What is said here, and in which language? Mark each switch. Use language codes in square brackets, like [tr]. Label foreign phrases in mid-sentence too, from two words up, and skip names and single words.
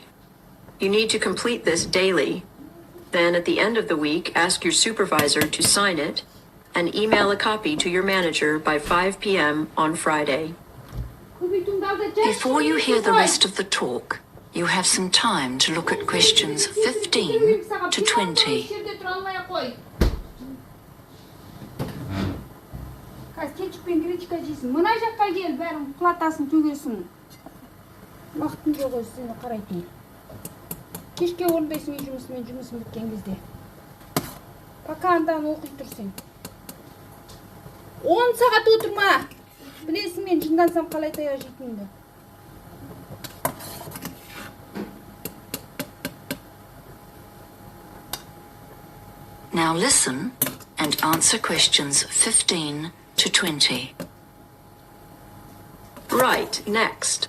[en] You need to complete this daily. Then, at the end of the week, ask your supervisor to sign it and email a copy to your manager by 5 p.m. on Friday. Before you hear the rest of the talk, you have some time to look at questions 15 to 20. [kk] Кетчуппен гречка жейсің. Мына жаққа кел, бәрін платасын төгесің. Уақытың жоқ өзі сені қарайтын. Кешке орындайсың үй жұмысын біткен кезде. Пока андан оқи тұрсың. 10 сағат отырма. Білесің мен жындансам қалай таяқ жейтінімді. [en] Now listen and answer questions 15 to 20. Right, next.